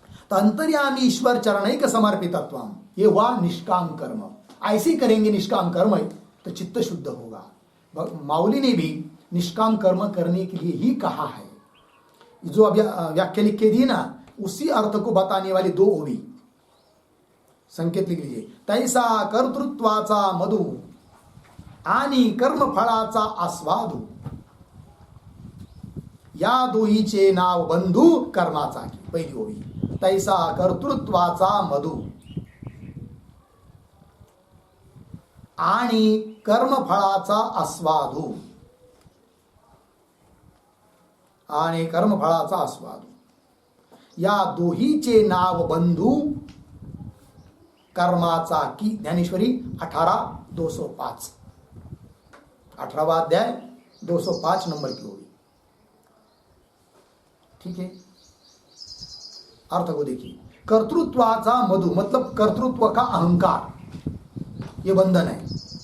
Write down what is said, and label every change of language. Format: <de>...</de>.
<hi>तो</hi> <sa>अंतर्यामी ईश्वर चरणैक समर्पितत्वम,</sa> <hi>ये हुआ निष्काम कर्म। ऐसे करेंगे निष्काम कर्म तो चित्त शुद्ध होगा। माउली ने भी निष्काम कर्म करने के लिए ही कहा है। जो अभी व्याख्या लिख के दी ना, उसी अर्थ को बताने वाली दो ओवी संकेत लिख लीजिए।</hi> <mr>तैसा कर्तृत्वाचा मधु आणि कर्मफळाचा आस्वादू, या दोहीचे नाव बंधू कर्माचा की। पहिली ओवी, तैसा कर्तृत्वाचा मधु आणि कर्मफळाचा आस्वादू, आणि कर्मफळाचा आस्वादू, या दोहीचे नाव बंधू कर्माचा की।</mr> <hi>ज्ञानेश्वरी 18:205, 18वां अध्याय 205 नंबर की होगी। ठीक है, अर्थ को देखिए,</hi> <mr>कर्तृत्वाचा मधु</mr> <hi>मतलब कर्तृत्व का अहंकार, ये बंधन है।</hi>